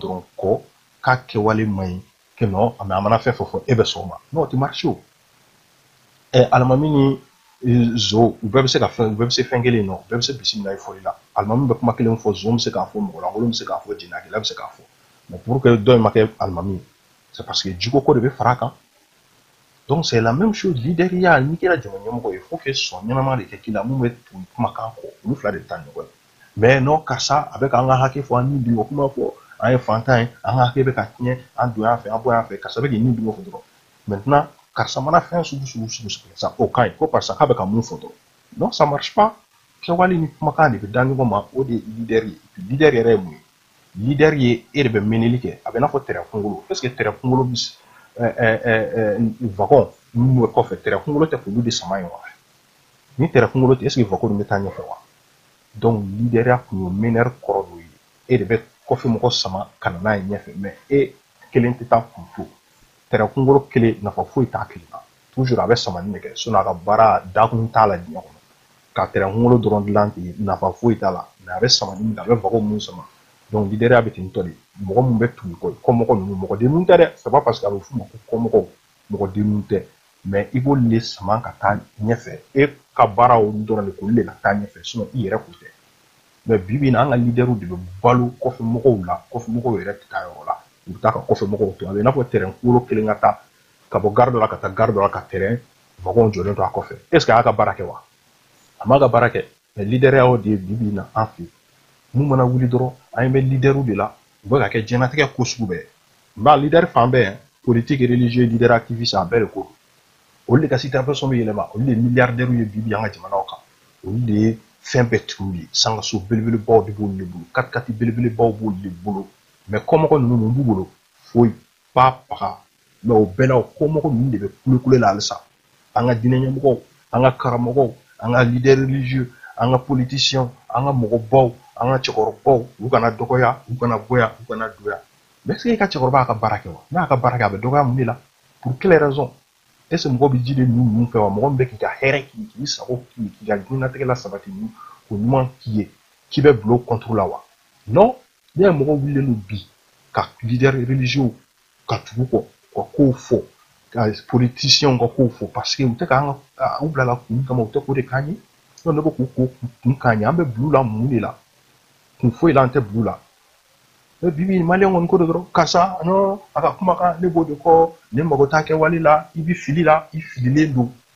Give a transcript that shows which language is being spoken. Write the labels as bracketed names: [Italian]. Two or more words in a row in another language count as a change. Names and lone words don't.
[Bambara] dɔrɔn kɔ k'a kɛwale man ɲi [French] que non [Bambara] a mana fɛn fɛn fɔ e bɛ sɔn o ma non o tɛ marché o alimami ni zo u bɛɛ bɛ se ka fɛn u bɛɛ bɛ se fɛn kelen nɔ u bɛɛ bɛ se bisimila i fɔli la alimami bɛ kuma kelen fɔ zo bɛ se k'a fɔ mɔgɔlankolon bɛ se k'a fɔ jɛnɛyakɛla bɛ se k'a fɔ [French] mais pour que [Bambara] dɔ in ma kɛ alimami [French] c'est parce que [Bambara] jiko ko de bɛ fara a kan [French] donc c'est la même chose [Bambara] leaderiya n'i kɛra jama ɲɛmɔgɔ ye [French] faut que [Bambara] sɔn ɲɛnama de kɛ k'i la mun bɛ tugu kumakan kɔ olu fila de bɛ taa ɲɔgɔn ye [French] mais non [Bambara] karisa a bɛ k'an ka hakɛ fɔ an ni bi o kuma fɔ an ye fantan ye an ka hakɛ bɛ ka tiɲɛ an don yan fɛ an bɔ yan fɛ karisa bɛ k'i ni bi o fɔ dɔrɔn maintenant karisa mana fɛn sugu ça o ka ɲi ko karisa k'a bɛ ka mun fɔ dɔrɔn [French] non ça marche pas [Bambara] kɛwale ni kumakan de bɛ da ɲɔgɔn ma o de ye leader ye leader yɛrɛ ye mun ye leader ye e de bɛ meneli kɛ a bɛ n'a fɔ terrain kunkolo [French] est ce que [Bambara] terrain kunkolo bi wagon minnu bɛ kɔfɛ terrain kunkolo tɛ k'olu de sama ye wa ni terrain kunkolo tɛ [French] est ce que [Bambara] wagon bɛ taa ɲɛfɛ wa donc leaderiya kun ye meneur kɔrɔ dɔ ye e de bɛ kɔfɛ mɔgɔ sama ka na n'a ye ɲɛfɛ mais e kelen tɛ taa kun to terrain kunkolo kelen nafa foyi t'a kelen na toujours a bɛ samani de kɛ sinon a ka baara dakun t'a la diɲɛ kɔnɔ ka terrain kunkolo dɔrɔn dilan ten nafa foyi t'a la mais a bɛ samani min kɛ a bɛ wagon mun sama donc leaderiya bɛ ten tɔ de mɔgɔ mun bɛ tugu kɔ kɔmɔgɔ ninnu mɔgɔ denninw tɛ dɛ [French] c'est pas parce que [Bambara] a bɛ f'u ma ko kɔmɔgɔw mɔgɔ denninw tɛ mais i b'olu de sama ka taa ɲɛfɛ e ka baara olu dɔrɔn de k'olu de ka taa ɲɛfɛ sinon i yɛrɛ kun tɛ mais bi bi in na an ka leaderiw de bɛ balo kɔfɛ mɔgɔw la kɔfɛ mɔgɔw yɛrɛ tɛ taa yɔrɔ la u bɛ taa ka kɔfɛ mɔgɔw to a bɛ i n'a fɔ terrain kunkolo kelen ka taa ka bɔ gare dɔ la ka taa gare dɔ la ka terrain wagon jɔlen to a kɔfɛ [French] est ce que [Bambara] a y'a ka baara kɛ wa a m'a ka baara kɛ mais leaderiya y'o de ye bi bi in na an fɛ mun mana wuli dɔrɔn an bɛ leaderiw de la u bɛ ka kɛ diɲɛlatigɛ ko sugu bɛɛ nka leader fan bɛɛ [French] politique religieux leader activiste [Bambara] a bɛɛ de ko olu de ka situation bɛ yɛlɛma olu de ye milliardaires ye bi bi an ka jamanaw kan olu de ye fɛn bɛɛ tigiw ye sangaso belebelebaw de b'olu de bolo katikati belebelebaw b'olu de bolo mais kɔmɔgɔ ninnu mun b'u bolo foyi pa paga mais o bɛɛ la o kɔmɔgɔ ninnu de bɛ kulekule la halisa an ka diinɛ ɲɛmɔgɔw an ka karamɔgɔw an ka [French] leader religieux [Bambara] an ka politiciens an ka mɔgɔbaw an ka cɛkɔrɔbaw u kana dɔgɔya u kana bonya u kana doya [French] mais est ce que [Bambara] i ka cɛkɔrɔba y'a ka baara kɛ wa n'a y'a ka baara kɛ a bɛ dɔgɔya mun de la [French] pour quelle raison est ce que [Bambara] mɔgɔ bɛ jiden ninnu fɛ wa mɔgɔ min bɛ k'i ka hɛrɛ k'i sago k'i ka diɲɛlatigɛ la sabati ni ko ɲuman k'i ye k'i bɛ bila o contrôle la wa non ne ye mɔgɔ wulilen don bi ka [French] leader religieux [Bambara] ka tugu kɔ ka kow fɔ ka politiciens ka kow fɔ [French] parce que [Bambara] u tɛ k'an ka u bilala kun kama u tɛ k'o de k'an ye donc ne ko k'u ko kun k'an ye an bɛ bulu la mun de la kun foyi la an tɛ bulu la mais bi bi maliyɛn kɔni ko de dɔrɔn karisa non a ka kumakan ne b'o de kɔ ne mago t'a kɛwale la i bɛ fili la i fililen don